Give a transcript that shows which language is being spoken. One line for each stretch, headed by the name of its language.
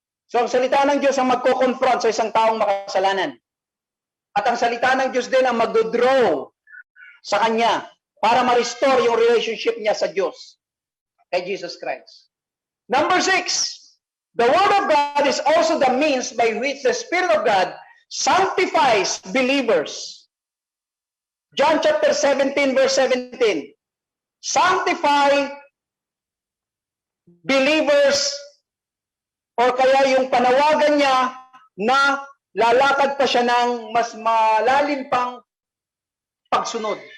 Filipino: So ang salita ng Diyos ang magko-confront sa isang taong makasalanan. At ang salita ng Diyos din ang mag-draw sa Kanya para ma-restore yung relationship niya sa Diyos, kay Jesus Christ.
English: Number 6, the Word of God is also the means by which the Spirit of God sanctifies believers. John chapter 17, verse 17. Sanctify believers, or
Filipino: kaya yung panawagan niya na lalakad pa siya ng mas malalim pang pagsunod.